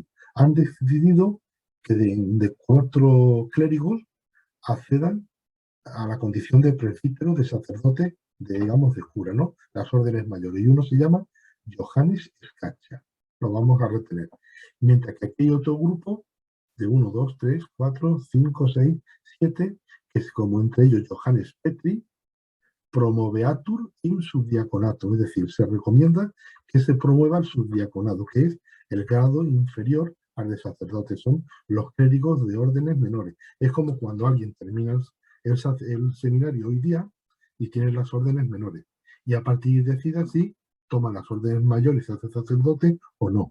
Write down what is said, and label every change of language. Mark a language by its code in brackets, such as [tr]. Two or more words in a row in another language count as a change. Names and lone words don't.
[es] Han decidido que de 4 clérigos accedan a la condición de presbítero, de sacerdote, digamos, de cura, ¿no? Las órdenes mayores. Y uno se llama Johannes Scaccia. Lo vamos a retener. Mientras que aquí hay otro grupo de 1, 2, 3, 4, 5, 6, 7, que es como entre ellos Johannes Petri, [la] promoveatur in subdiaconato, [es] es decir, se recomienda que se promueva el subdiaconado, que es el grado inferior al de sacerdote, son los clérigos de órdenes menores. Es como cuando alguien termina el seminario hoy día y tiene las órdenes menores. Y a partir de decida si toma las órdenes mayores y se hace sacerdote o no.